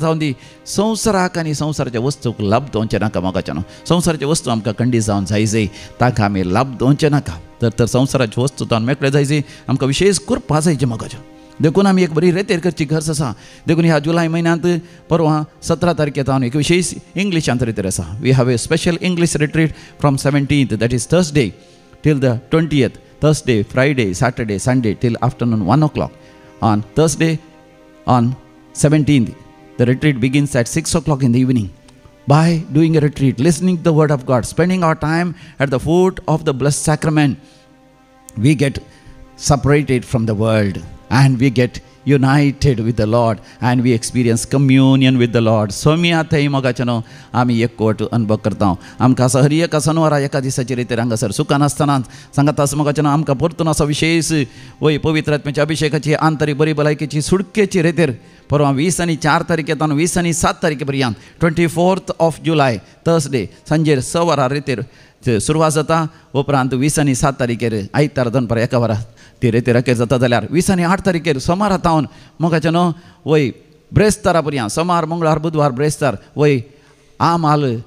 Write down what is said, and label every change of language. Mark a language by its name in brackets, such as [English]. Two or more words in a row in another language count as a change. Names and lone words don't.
[Konkani] जावन दी संवसाराक आनी संवसाराच्या वस्तूक लाभ दोवचें नाका मोगाच्यान संवसाराच्यो वस्तू आमकां खंडीत जावन जायजय ताका आमी लाभ दोवचें नाका तर संवसाराच्यो वस्तू तावन मेकळे जायजय आमकां विशेश करपा जायचें मोगाच्यान देखून आमी एक बरी रेतेर करची गरज आसा देखून ह्या जुलय म्हयन्यांत परवां 17 तारखेक हांव एक विशेश इंग्लिशांत रेतेर आसा [English] we have a special English retreat from 17th that is Thursday till the 20th Thursday, Friday, Saturday, Sunday till afternoon 1 o'clock. On Thursday, on 17th, the retreat begins at 6 o'clock in the evening. By doing a retreat, listening to the word of God, spending our time at the foot of the blessed sacrament, we get separated from the world and we get united with the Lord and we experience communion with the Lord. [Konkani] सोम्या थंय मोगाच्यान आमी एकवट अनुभव करता आमकां असो हर एका सनवारा एका दिसाचे रितीर हांगासर सुखान आसतना सांगात आसा मोगाच्यान आमकां परतून असो विशेष वय पवित्र आत्म्याच्या अभिशेकाची आंतरीक बरी भलायकेची सुडकेची रितीर परवां 20 आनी 4 तारखेतान 20 आनी 7 तारखे पर्यंत [English] 24th of July [Konkani] थर्सडे सांजेर 6 वरां रितीर सुरवात जाता उपरांत 20 आनी 7 तारखेर आयतार दनपार 1 वरां ती रेतेराकेर जाता जाल्यार 20 आनी 8 तारखेर सोमार तावन मोगाच्यान वय ब्रेस्तारा पर्यंत सोमार मंगळार बुधवार ब्रेस्तार वय आमाल